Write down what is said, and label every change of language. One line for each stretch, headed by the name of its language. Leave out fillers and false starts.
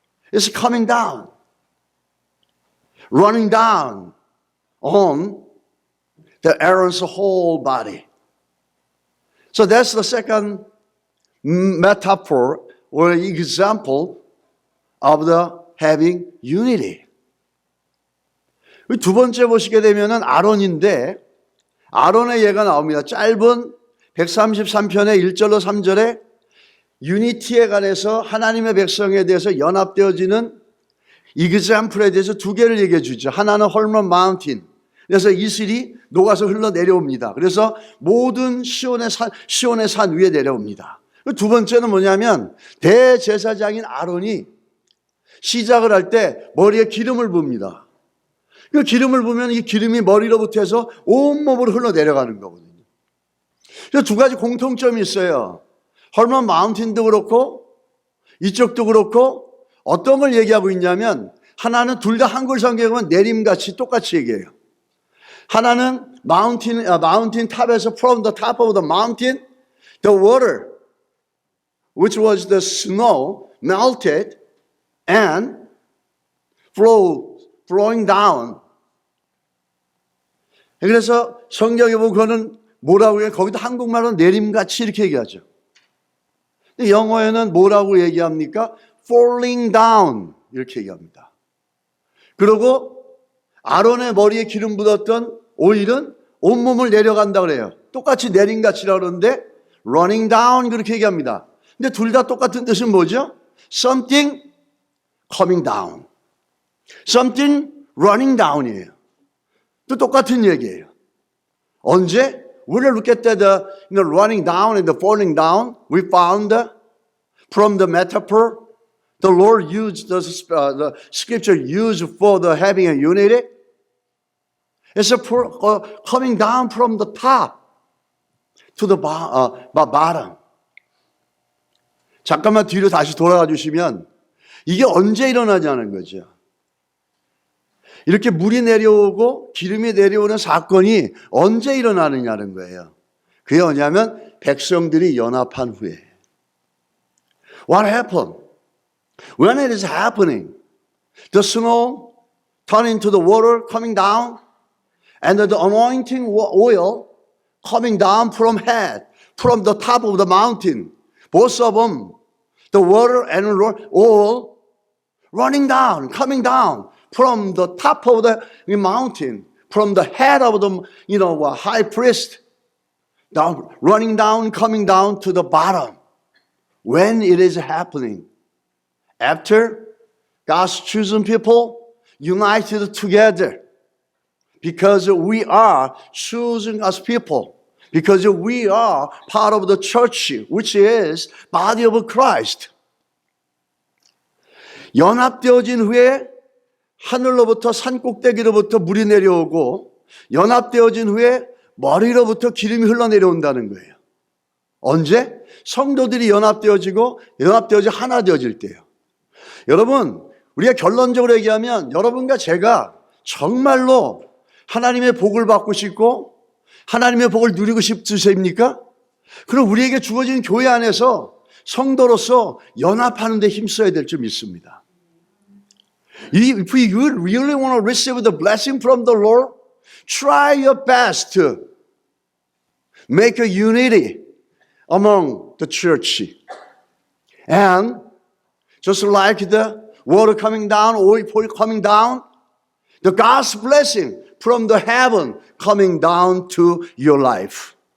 English: It's coming down, running down on the Aaron's whole body. So that's the second metaphor or example of the having unity.
Korean: 두 번째 보시게 되면은 아론인데 아론의 예가 나옵니다. 짧은 133편의 1절로 3절에 유니티에 관해서 하나님의 백성에 대해서 연합되어지는 example에 대해서 두 개를 얘기해 주죠. 하나는 헐몬 마운틴, 그래서 이슬이 녹아서 흘러내려옵니다. 그래서 모든 시온의 산 위에 내려옵니다. 두 번째는 뭐냐면 대제사장인 아론이 시작을 할 때 머리에 기름을 붓니다. 그 기름을 부으면 이 기름이 머리로부터 해서 온몸으로 흘러내려가는 거거든요. 그래서 두 가지 공통점이 있어요. 헐먼 마운틴도 그렇고 이쪽도 그렇고 어떤 걸 얘기하고 있냐면 하나는 둘 다 한글 성경에 보면 내림같이 똑같이 얘기해요. 하나는 마운틴 탑에서
English: from the top of the mountain, the water, which was the snow, melted and flowing down.
Korean: 그래서 성경에 보면 그거는 뭐라고 해요? 거기도 한국말로 내림같이 이렇게 얘기하죠. 영어에는 뭐라고 얘기합니까?
English: falling down
Korean: 이렇게 얘기합니다. 그리고 아론의 머리에 기름 묻었던 오일은 온몸을 내려간다 그래요. 똑같이 내림같이라고 그러는데
English: running down
Korean: 그렇게 얘기합니다. 근데 둘 다 똑같은 뜻은 뭐죠?
English: something coming down, something running down이에요.
Korean: 또 똑같은 얘기예요. 언제?
English: When we look at the running down and the falling down, we found from the metaphor the Lord used the scripture used for the having a unity. It's coming down from the top to the bottom.
Korean: 잠깐만 뒤로 다시 돌아가 주시면 이게 언제 일어나냐는 거죠. 이렇게 물이 내려오고 기름이 내려오는 사건이 언제 일어나느냐는 거예요. 그게 뭐냐면 백성들이 연합한 후에.
English: What happened? When it is happening, the snow turning into the water coming down and the anointing oil coming down from the top of the mountain. Both of them, the water and oil running down, coming down from the top of the mountain, from the head of the high priest, down, running down, coming down to the bottom. When it is happening, after God's chosen people united together, because we are chosen as people, because we are part of the church, which is body of Christ.
Korean: 연합되어진 후에 하늘로부터 산 꼭대기로부터 물이 내려오고 연합되어진 후에 머리로부터 기름이 흘러내려온다는 거예요. 언제? 성도들이 연합되어지고 하나 되어질 때요. 여러분, 우리가 결론적으로 얘기하면 여러분과 제가 정말로 하나님의 복을 받고 싶고 하나님의 복을 누리고 싶으십니까? 그럼 우리에게 주어진 교회 안에서 성도로서 연합하는 데 힘써야 될 점 있습니다.
English: If you really want to receive the blessing from the Lord, try your best to make a unity among the church. And just like the water coming down, oil coming down, the God's blessing from the heaven coming down to your life.